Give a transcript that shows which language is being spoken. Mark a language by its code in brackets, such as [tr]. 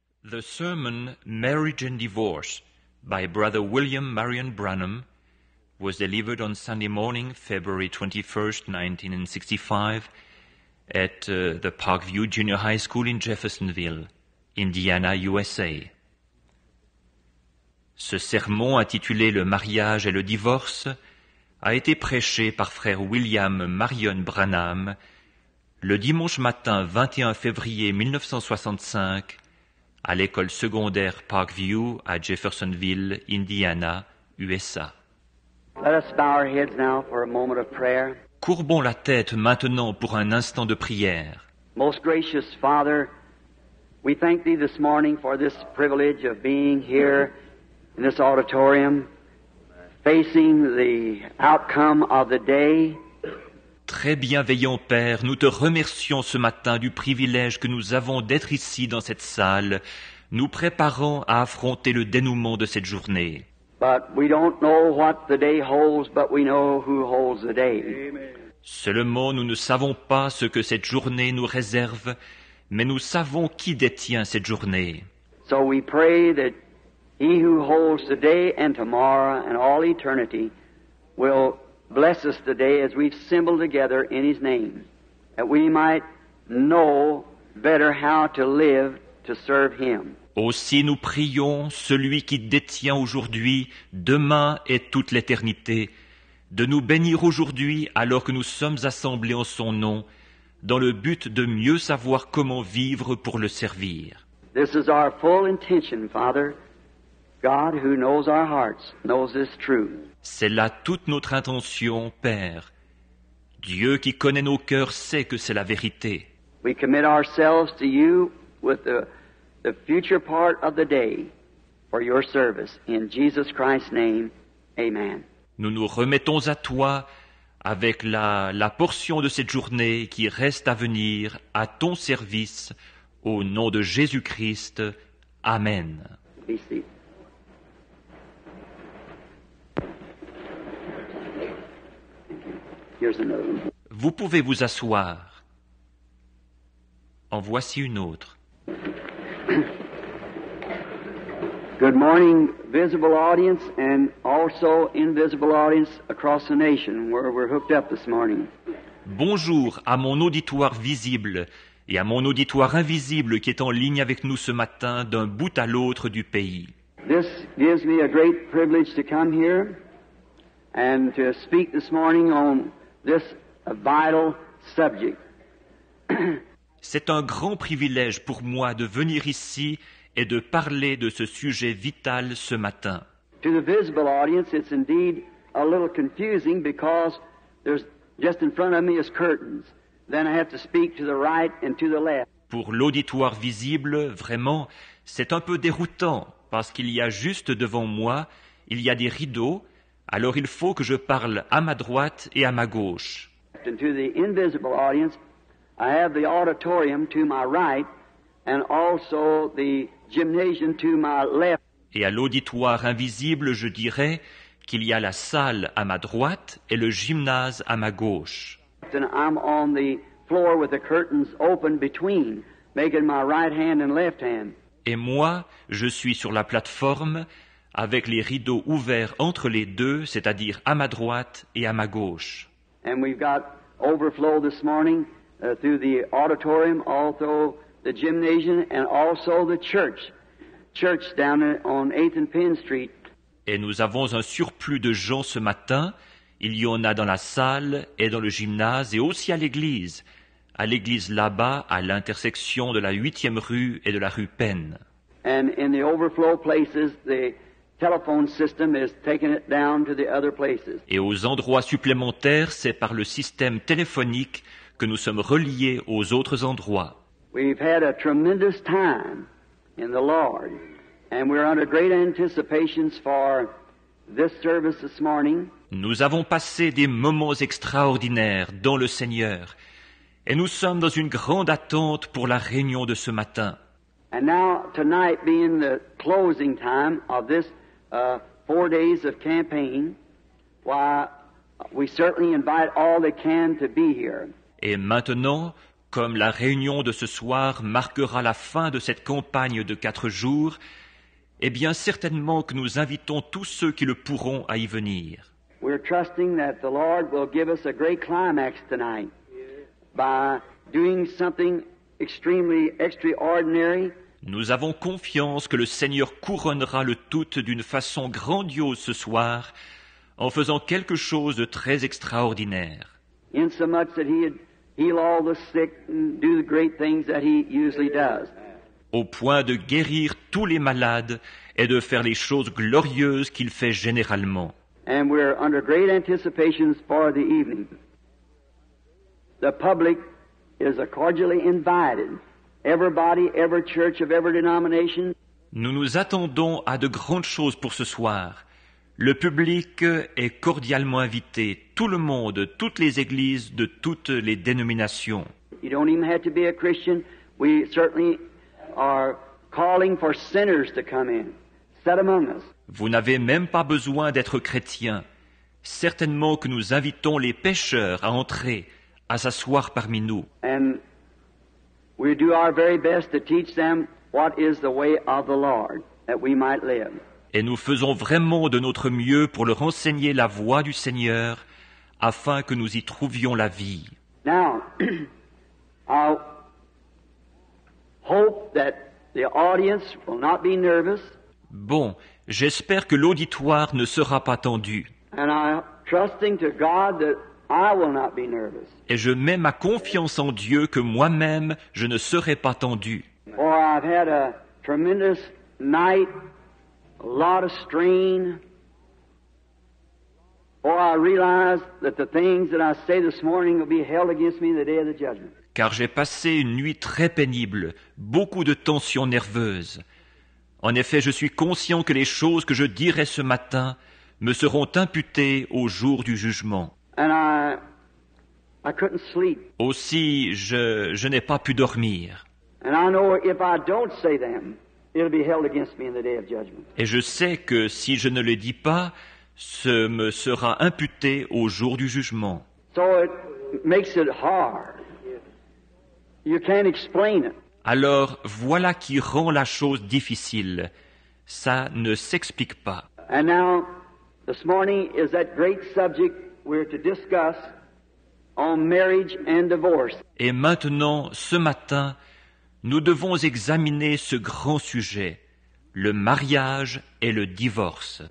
[en] The sermon Marriage and Divorce by Brother William Marion Branham was delivered on Sunday morning, February 21st, 1965, at the Parkview Junior High School in Jeffersonville, Indiana, USA. [fr] Ce sermon intitulé Le mariage et le divorce a été prêché par frère William Marion Branham le dimanche matin 21 février 1965 à l'école secondaire Parkview à Jeffersonville, Indiana, USA. [en] Let us bow our heads now for a moment of prayer. [fr] Courbons la tête maintenant pour un instant de prière. [en] Most gracious Father, we thank Thee this morning for this privilege of being here in this auditorium, facing the outcome of the day. [fr] Très bienveillant Père, nous te remercions ce matin du privilège que nous avons d'être ici dans cette salle, nous préparant à affronter le dénouement de cette journée. [en] But we don't know what the day holds, but we know who holds the day. [fr] Seulement, nous ne savons pas ce que cette journée nous réserve, mais nous savons qui détient cette journée. [en] So we pray that He who holds today and tomorrow and all eternity will bless us today as we assemble together in His name, that we might know better how to live to serve Him. [fr] Aussi nous prions celui qui détient aujourd'hui, demain et toute l'éternité, de nous bénir aujourd'hui alors que nous sommes assemblés en son nom, dans le but de mieux savoir comment vivre pour le servir. [en] This is our full intention, Father. God who knows our hearts knows this truth. [fr] C'est là toute notre intention, Père. Dieu qui connaît nos cœurs sait que c'est la vérité. [en] We commit ourselves to you with the future part of the day for your service. In Jesus Christ's name, amen. [fr] Nous nous remettons à toi avec la portion de cette journée qui reste à venir à ton service, au nom de Jésus-Christ. Amen. [en] Be seated. Here's another one. [fr] Vous pouvez vous asseoir. En voici une autre. [en] Good morning, visible audience, and also invisible audience across the nation where we're hooked up this morning. [fr] Bonjour à mon auditoire visible et à mon auditoire invisible qui est en ligne avec nous ce matin d'un bout à l'autre du pays. [en] This gives me a great privilege to come here and to speak this morning on this vital subject. [fr] C'est un grand privilège pour moi de venir ici et de parler de ce sujet vital ce matin. [en] To the visible audience, it's indeed a little confusing because there's just in front of me is curtains. Then I have to speak to the right and to the left. [fr] Pour l'auditoire visible, vraiment, c'est un peu déroutant parce qu'il y a juste devant moi, il y a des rideaux, alors il faut que je parle à ma droite et à ma gauche. [en] And to the invisible audience, I have the auditorium to my right and also the gymnasium to my left. [fr] Et à l'auditoire invisible, je dirais qu'il y a la salle à ma droite et le gymnase à ma gauche. [en] And I'm on the floor with the curtains open between, making my right hand and left hand. [fr] Et moi, je suis sur la plateforme avec les rideaux ouverts entre les deux, c'est-à-dire à ma droite et à ma gauche. [en] And we've got overflow this morning through the auditorium, also the gymnasium, and also the church down on 8th and Penn Street. [fr] Et nous avons un surplus de gens ce matin. Il y en a dans la salle et dans le gymnase et aussi à l'église là-bas, à l'intersection de la 8e rue et de la rue Penn. [en] And in the overflow places, the telephone system is taking it down to the other places. [fr] Et aux endroits supplémentaires, c'est par le système téléphonique que nous sommes reliés aux autres endroits. [en] We've had a tremendous time in the Lord, and we're under great anticipations for this service this morning. [fr] Nous avons passé des moments extraordinaires dans le Seigneur, et nous sommes dans une grande attente pour la réunion de ce matin. [en] And now, tonight being the closing time of this 4 days of campaign, why, we certainly invite all that can to be here. [fr] Et maintenant, Comme la réunion de ce soir marquera la fin de cette campagne de 4 jours, eh bien certainement que nous invitons tous ceux qui le pourront à y venir. [en] We're trusting that the Lord will give us a great climax tonight by doing something extremely extraordinary. [fr] Nous avons confiance que le Seigneur couronnera le tout d'une façon grandiose ce soir, en faisant quelque chose de très extraordinaire. [en] Insomuch that He'd heal all the sick and do the great things that He usually does. [fr] Au point de guérir tous les malades et de faire les choses glorieuses qu'il fait généralement. [en] And we're under great anticipations for the evening. The public is cordially invited. Everybody, every church of every denomination. [fr] Nous nous attendons à de grandes choses pour ce soir. Le public est cordialement invité, tout le monde, toutes les églises de toutes les dénominations. [en] You don't even have to be a Christian. We certainly are calling for sinners to come in, sit among us. [fr] Vous n'avez même pas besoin d'être chrétien. Certainement que nous invitons les pécheurs à entrer, à s'asseoir parmi nous. [en] And we do our very best to teach them what is the way of the Lord, that we might live. [fr] Et nous faisons vraiment de notre mieux pour leur enseigner la voie du Seigneur, afin que nous y trouvions la vie. [en] Now, I hope that the audience will not be nervous, [fr] Bon, j'espère que l'auditoire ne sera pas tendu. [en] and I'm trusting to God that I will not be nervous. [fr] Et je mets ma confiance en Dieu que moi-même, je ne serai pas tendu. [en] For I've had a tremendous night, a lot of strain. For I realize that the things that I say this morning will be held against me the day of the judgment. [fr] Car j'ai passé une nuit très pénible, beaucoup de tensions nerveuses. En effet, je suis conscient que les choses que je dirai ce matin me seront imputées au jour du jugement. [en] And I couldn't sleep. [fr] Aussi, je n'ai pas pu dormir. [en] And I know if I don't say them, it'll be held against me in the day of judgment. [fr] Et je sais que si je ne le dis pas, ce me sera imputé au jour du jugement. [en] So it makes it hard. You can't explain it. [fr] Alors, voilà qui rend la chose difficile. Ça ne s'explique pas. [en] And now, this morning is that great subject we're to discuss on marriage and divorce. [fr] Et maintenant, ce matin, nous devons examiner ce grand sujet, le mariage et le divorce.